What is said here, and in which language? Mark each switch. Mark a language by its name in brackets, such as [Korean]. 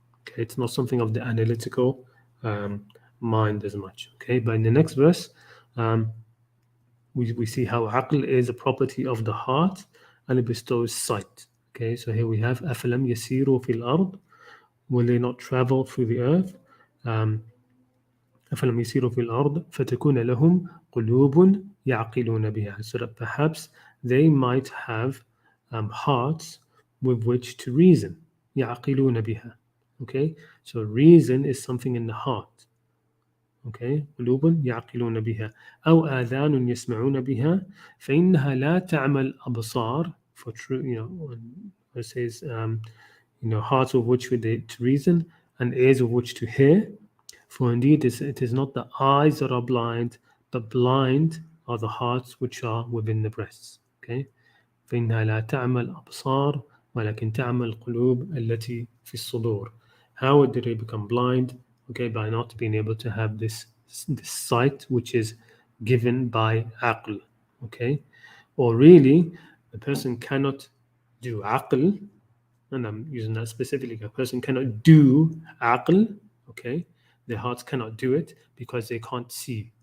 [English] Okay, it's not something of the analytical mind as much. Okay, but in the next verse, we see how aql is a property of the heart and it bestows sight. Okay, so here we have [Arabic] أَفَلَمْ يَسِيرُوا فِي الْأَرْضِ. [English] Will they not travel through the earth? [Arabic] أَفَلَمْ يَسِيرُوا فِي الْأَرْضِ فَتَكُونَ لَهُمْ قُلُوبٌ يَعْقِلُونَ بِهَا. [English] So that perhaps they might have hearts with which to reason. [Arabic] يعقلون بها. [English] Okay, so reason is something in the heart. Okay, [Arabic] قلوب يعقلون بها أو آذان يسمعون بها فإنها لا تعمل أبصار, [English] for true, when it says hearts with which to reason and ears with which to hear. For indeed it is not the eyes that are blind, but blind are the hearts which are within the breasts. [Arabic] Okay, فإنها لا تعمل أبصار ولكن تعمل القلوب التي في الصدور. [English] How did they become blind? Okay, by not being able to have this sight which is given by aql. Okay, or really, a person cannot do aql, and I'm using that specifically. A person cannot do aql. Okay, their hearts cannot do it because they can't see.